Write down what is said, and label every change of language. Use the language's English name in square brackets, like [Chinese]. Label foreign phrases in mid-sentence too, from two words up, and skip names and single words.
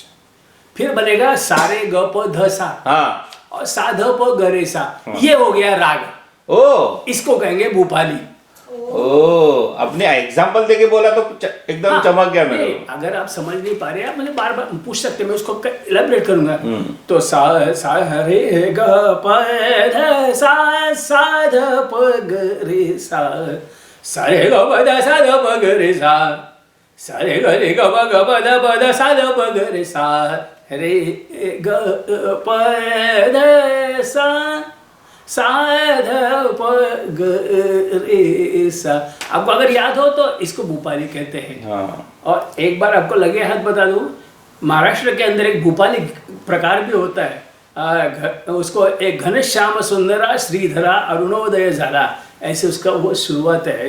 [Hindi] फिर बनेगा सारे ग प ध सा, हाँ, और सा ध प ग रे सा, ये हो गया राग। ओ, इसको कहेंगे भूपाली। ओ, अपने एग्जांपल देके बोला तो एकदम हाँ, चमक गया मेरे को। अगर आप समझ नहीं पा रहे, आप मुझे बार बार पूछ सकते हैं, मैं उसको इलैबोरेट करूंगा। तो सा रे ग प ध सा ध प ग रे सा, सा रे ग प ध सा ध प ग रे सा, सा रे ग प ध सा ध प ग रे सा, रे ग प ध सा ध प ग रे सा। आपको अगर याद हो तो इसको भूपाली कहते हैं। हाँ। और एक बार आपको लगे हाथ बता दूं, महाराष्ट्र के अंदर एक भूपाली प्रकार भी होता है। उसको एक [Marathi] घनश्याम सुंदरा श्रीधरा अरुणोदय झाला, [Hindi] ऐसे उसका वो शुरुआत है।